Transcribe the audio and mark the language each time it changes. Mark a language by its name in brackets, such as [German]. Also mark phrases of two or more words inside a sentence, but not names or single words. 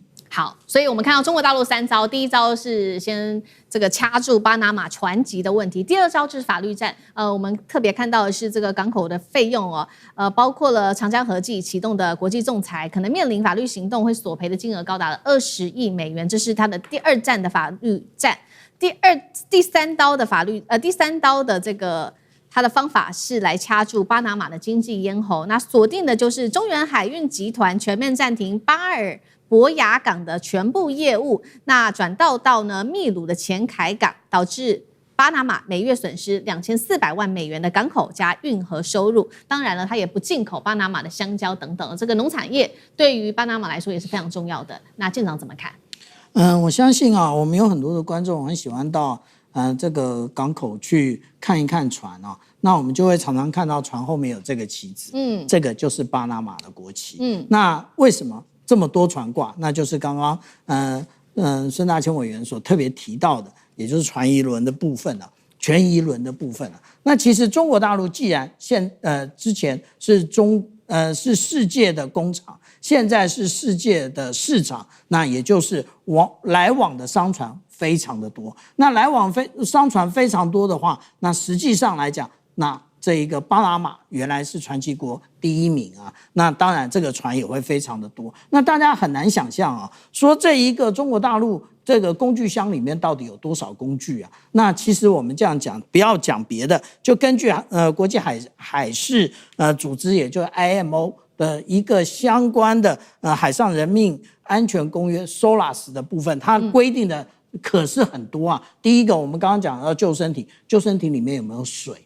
[Chinese] 好，所以我們看到中國大陸3招，第一招是先這個掐住巴拿馬船級的問題，第二招就是法律戰。我們特別看到的是這個港口的費用哦，包括了長江和記啟動的國際仲裁，可能面臨法律行動會索賠的金額高達了20億美元，這是它的第2戰的法律戰。第三刀的這個它的方法是來掐住巴拿馬的經濟咽喉，那鎖定的就是中原海運集團全面暫停巴爾博雅港的全部業務，那轉到呢秘魯的前凱港，導致巴拿馬每月損失2400萬美元的港口加運河收入。當然了，它也不進口巴拿馬的香蕉等等，這個農產業對於巴拿馬來說也是非常重要的。那艦長怎麼看？我相信啊，我們有很多的觀眾很喜歡到這個港口去看一看船啊，那我們就會常常看到船後面有這個旗子，這個就是巴拿馬的國旗。那為什麼這麼多船掛？那就是剛剛孫大千委員所特別提到的，也就是船移輪的部分了，全移輪的部分了。那其實中國大陸既然之前是世界的工廠，現在是世界的市場，那也就是來往的商船非常的多。那来往商船非常多的話，那實際上來講，那這一個巴拿馬原來是船旗國第1名啊，那當然這個船也會非常的多。那大家很難想象啊，說這一個中國大陸這個工具箱裡面到底有多少工具啊？那其實我們這樣講，不要講別的，就根據國際海事組織，也就是 IMO 的一個相關的海上人命安全公約 SOLAS 的部分，它規定的可是很多啊。第一個，我們剛剛講到救生艇，救生艇裡面有沒有水？